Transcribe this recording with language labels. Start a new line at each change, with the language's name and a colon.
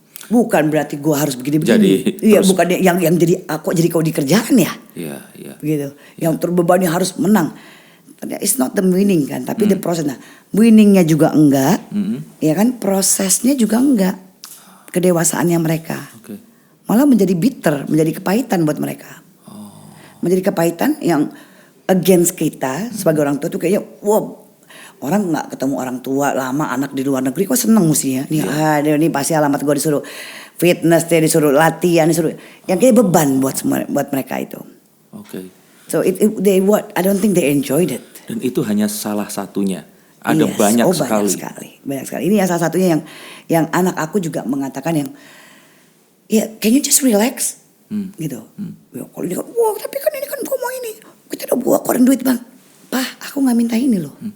Indonesian: Bukan berarti gue harus begini-begini. Iya, bukan yang jadi aku jadi kau di kerjaan ya. Iya. Gitu. Yang terbebani harus menang.
English: It's not the winning kan,
Indonesian: tapi
English: the process.
Indonesian: Nah, winningnya juga enggak, ya kan, prosesnya juga enggak, kedewasaannya mereka, malah menjadi bitter, menjadi kepahitan buat mereka, menjadi kepahitan yang against kita sebagai orang tua tuh kayaknya, wow, orang nggak ketemu orang tua lama, anak di luar negeri kok seneng mestinya, ini pasti alamat gue disuruh fitness, dia disuruh latihan, disuruh, yang kayak beban buat mereka itu.
English: So I don't think they enjoyed it.
Indonesian: Dan itu hanya salah satunya. Ada banyak sekali. Banyak sekali. Ini yang salah satunya yang anak aku juga mengatakan yang, ya,
English: can you just relax,
Indonesian: gitu. Ya, kalau ini kan, wah tapi kan ini kan gue mau ini, kita udah buat keluarin duit bang. Pak, aku nggak minta ini loh.